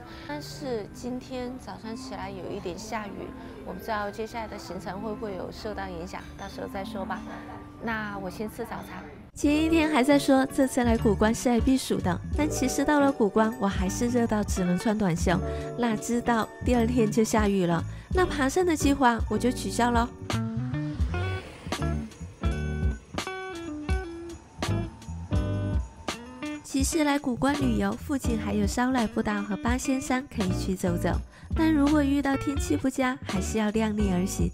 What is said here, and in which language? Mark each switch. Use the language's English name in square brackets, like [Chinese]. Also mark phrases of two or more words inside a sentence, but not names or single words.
[Chinese] 但是今天早上起來有一點下雨，我不知道接下來的行程會不會有受到影響，到時候再說吧。那我先吃早餐。前一天還在說這次來古關是來避暑的，但其實到了古關我還是熱到只能穿短袖，哪知道第2天就下雨了，那爬山的計劃我就取消了。其實來古關旅遊，附近還有燒來步道和八仙山可以去走走，但如果遇到天氣不佳，還是要量力而行。